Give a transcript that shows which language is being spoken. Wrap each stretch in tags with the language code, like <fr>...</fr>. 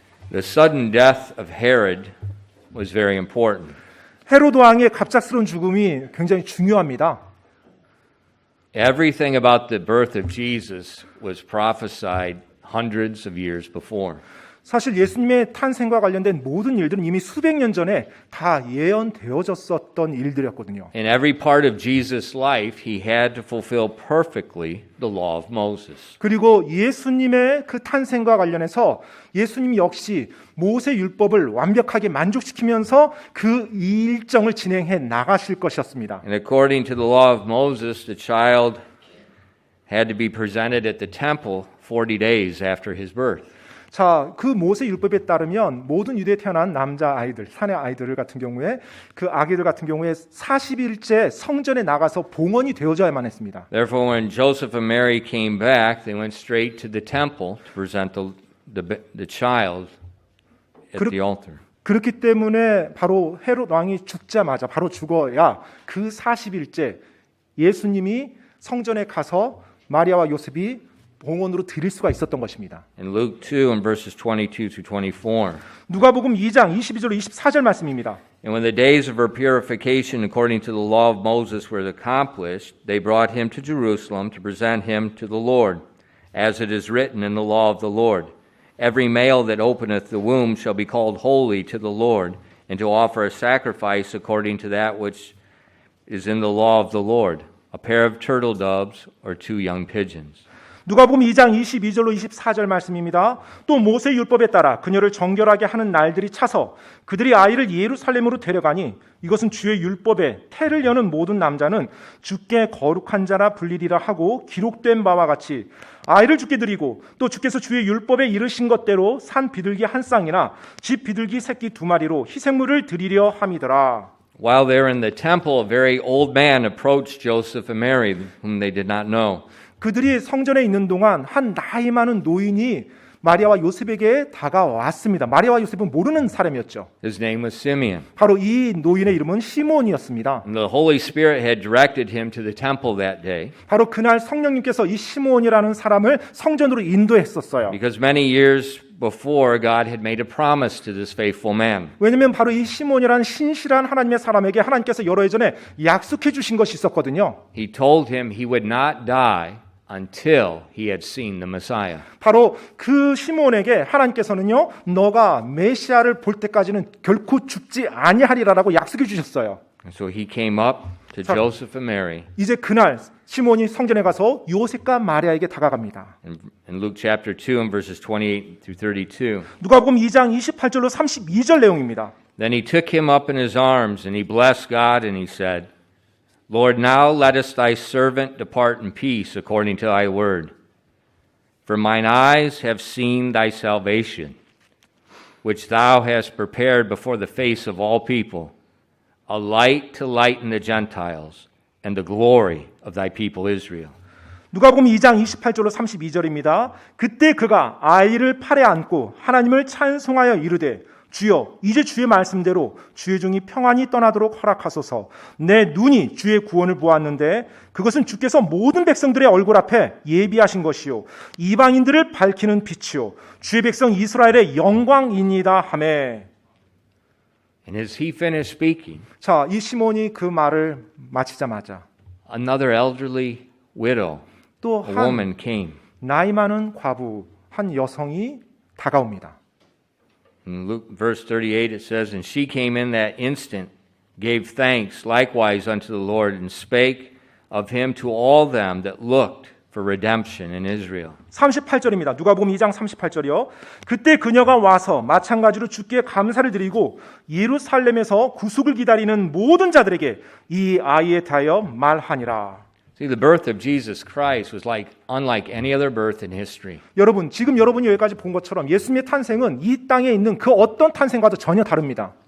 <en>The sudden death of Herod was very important.</en> <ko>헤롯 왕의 갑작스러운 죽음이 굉장히 중요합니다.</ko> <en>Everything about the birth of Jesus was prophesied hundreds of years before.</en> <ko>사실 예수님의 탄생과 관련된 모든 일들은 이미 수백 년 전에 다 예언되어졌었던 일들이었거든요.</ko> <en>In every part of Jesus' life, he had to fulfill perfectly the law of Moses.</en> <ko>그리고 예수님의 그 탄생과 관련해서 예수님 역시 모세 율법을 완벽하게 만족시키면서 그 일정을 진행해 나가실 것이었습니다.</ko> <en>And according to the law of Moses, the child had to be presented at the temple 40 days after his birth.</en> <ko>자, 그 모세 율법에 따르면 모든 유대에 태어난 남자 아이들, 사내 아이들 같은 경우에 그 아기들 같은 경우에 40일째 성전에 나가서 봉헌이 되어져야만 했습니다.</ko> <en>Therefore, when Joseph and Mary came back, they went straight to the temple to present the child at the altar.</en> <ko>그렇기 때문에 바로 헤롯 왕이 죽자마자 바로 죽어야 그 40일째 예수님이 성전에 가서 마리아와 요셉이 봉헌으로 드릴 수가 있었던 것입니다.</ko> <en>In Luke 2 and verses 22 to 24.</en> <ko>누가복음 2장 22절 24절 말씀입니다.</ko> <en>And when the days of her purification according to the law of Moses were accomplished, they brought him to Jerusalem to present him to the Lord, as it is written in the law of the Lord. Every male that openeth the womb shall be called holy to the Lord, and to offer a sacrifice according to that which is in the law of the Lord, a pair of turtle doves or 2 young pigeons.</en> <ko>누가복음 2장 22절로 24절 말씀입니다. 또 모세 율법에 따라 그녀를 정결하게 하는 날들이 차서 그들이 아이를 예루살렘으로 데려가니 이것은 주의 율법에 태를 여는 모든 남자는 주께 거룩한 자라 불리리라 하고 기록된 바와 같이 아이를 주께 드리고 또 주께서 주의 율법에 이르신 것대로 산 비둘기 한 쌍이나 집 비둘기 새끼 2마리로 희생물을 드리려 함이더라.</ko> <en>While they were in the temple, a very old man approached Joseph and Mary, whom they did not know.</en> <ko>그들이 성전에 있는 동안 한 나이 많은 노인이 마리아와 요셉에게 다가왔습니다. 마리아와 요셉은 모르는 사람이었죠.</ko> <en>His name was Simeon.</en> <ko>바로 이 노인의 이름은 시몬이었습니다.</ko> <en>And the Holy Spirit had directed him to the temple that day</en> <ko>바로 그날 성령님께서 이 시몬이라는 사람을 성전으로 인도했었어요.</ko> <en>because many years before God had made a promise to this faithful man.</en> <ko>왜냐하면 바로 이 시몬이라는 신실한 하나님의 사람에게 하나님께서 여러 해 전에 약속해 주신 것이 있었거든요.</ko> <en>He told him he would not die until he had seen the Messiah.</en> <ko>바로 그 시몬에게 하나님께서는요, 너가 메시아를 볼 때까지는 결코 죽지 아니하리라라고 약속해 주셨어요.</ko> <en>And so he came up to Joseph and Mary.</en> <ko>이제 그날 시몬이 성전에 가서 요셉과 마리아에게 다가갑니다.</ko> <en>In Luke chapter 2 and verses 28 through 32.</en> <ko>누가복음 2장 28절로 32절 내용입니다.</ko> <en>Then he took him up in his arms and he blessed God and he said, Lord, now lettest thy servant depart in peace according to thy word. For mine eyes have seen thy salvation, which thou hast prepared before the face of all people, a light to lighten the Gentiles, and the glory of thy people Israel.</en> <ko>누가복음 2장 28절로 32절입니다. 그때 그가 아이를 팔에 안고 하나님을 찬송하여 이르되 주여 이제 주의 말씀대로 주의 종이 평안히 떠나도록 허락하소서. 내 눈이 주의 구원을 보았는데 그것은 주께서 모든 백성들의 얼굴 앞에 예비하신 것이요 이방인들을 밝히는 빛이요 주의 백성 이스라엘의 영광이니이다 하매.</ko> <en>And as he finished speaking,</en> <ko>자, 이 시몬이 그 말을 마치자마자</ko> <en>another elderly widow,</en> <ko>또</ko> <en>a</en> <ko>한</ko> <en>woman came.</en> <ko>나이 많은 과부, 한 여성이 다가옵니다.</ko> <en>In Luke verse 38 it says, And she came in that instant, gave thanks likewise unto the Lord, and spake of him to all them that looked for redemption in Israel.</en> <ko>38절입니다. 누가복음 2장 38절이요. 그때 그녀가 와서 마찬가지로 주께 감사를 드리고 예루살렘에서 구속을 기다리는 모든 자들에게 이 아이에 대하여 말하니라.</ko> <en>See, the birth of Jesus Christ was unlike any other birth in history.</en> <ko>여러분, 지금 여러분이 여기까지 본 것처럼 예수님의 탄생은 이 땅에 있는 그 어떤 탄생과도 전혀 다릅니다.</ko>